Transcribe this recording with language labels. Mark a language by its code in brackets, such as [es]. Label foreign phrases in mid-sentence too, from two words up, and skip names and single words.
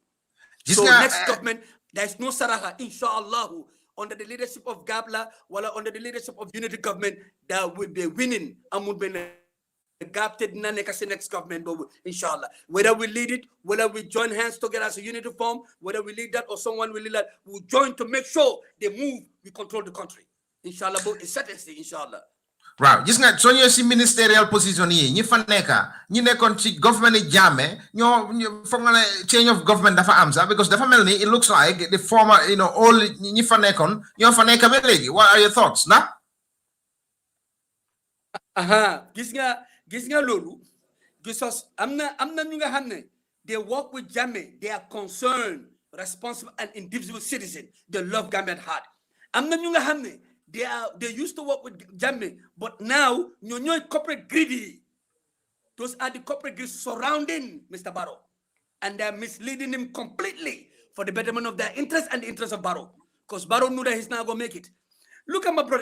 [en] So next government, there is no Saraha, inshallah, under the leadership of Gabla, while under the leadership of unity government, that will be winning. Next government, inshallah. Whether we lead it, whether we join hands together as a unity form, whether we lead that or someone will lead that, we'll join to make sure they move, we control the country. Inshallah, but it's certainty, inshallah. Right, [wo] gis nga so ñëw si [en] ministerial position [wo] yi ñi fa nekka ñi nekkon ci government Jammeh ñoo foog nga ne [en] change of government [wo] dafa am sax because dafa mel ni [en] it looks like the former all [wo] ñi fa nekkon ñoo fa nekka ba léegi. [en] What are your thoughts na? [wo] Gis nga lolu gisos amna ñu nga xamne [en] they work with Jammeh, they are concerned, responsible and individual citizen. They love Gambia at heart. [wo] Amna ñu nga xamne [en] they used to work with Jammeh, but now ñoy corporate greedy. Those are the corporate greedy surrounding Mr. Barrow, and they are misleading him completely for the betterment of their interest and the interest of Barrow, because Barrow knew that he's not gonna make it. Look at my brother.